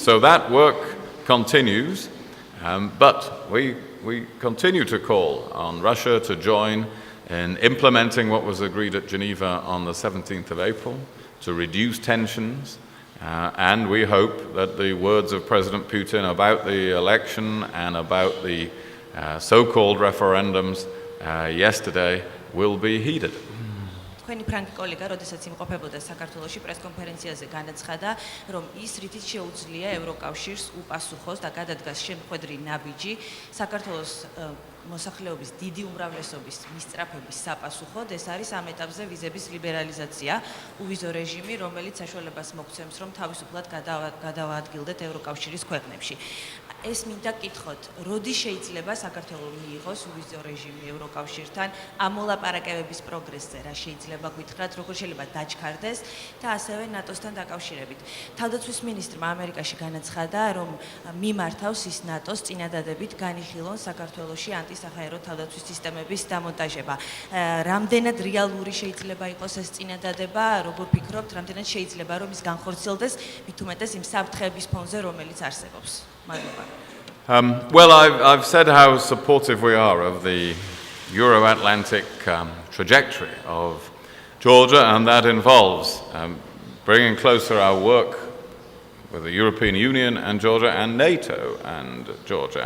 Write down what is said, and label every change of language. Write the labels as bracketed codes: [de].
[en] So that work continues, but we continue to call on Russia to join in implementing what was agreed at Geneva on the 17th of April to reduce tensions. And we hope that the words of President Putin about the election and about the so-called referendums yesterday will be heeded. [ka] თქვენი ფრანკი კოლეგა, როდესაც იმყოფებოდა საქართველოში პრესკონფერენციაზე განაცხადა, რომ ის რითიც შეუძლია ევროკავშირს უპასუხოს და გადადგას შემხედრი ნაბიჯი საქართველოს მოსახლეობის დიდი უმრავლესობის მისწრაფების საპასუხოდ, ეს არის ამ ეტაპზე ვიზების ლიბერალიზაცია, უვიზო რეჟიმი, რომელიც საშუალებას მოგცემს, რომ თავისუფლად გადავაადგილდეთ ევროკავშირის ქვეყნებში. ეს მინდა კითხოთ, როდი შეიძლება საქართველოს მიიღოს უვიზო რეჟიმი ევროკავშირთან, ამ მოლაპარაკებების პროგრესზე რა შეიძლება გითხრათ, როგორ შეიძლება დაჩქარდეს და ასევე ნატოსთან დაკავშირებით. თავდაცვის მინისტრმა ამერიკაში განაცხადა, რომ მიმართავს ის ნატოს წინადადებით განიხილონ საქართველოში ანტისახაერო თავდაცვის სისტემების დამონტაჟება. რამდენად რეალური შეიძლება იყოს ეს წინადადება, როგორ ფიქრობთ, რამდენად შეიძლება რომ ის განხორციელდეს, მით უმეტეს იმ საფრთხეების ფონზე, რომელიც არსებობს. [en] Well, I've said how supportive we are of the Euro-Atlantic trajectory of Georgia, and that involves bringing closer our work with the European Union and Georgia and NATO and Georgia.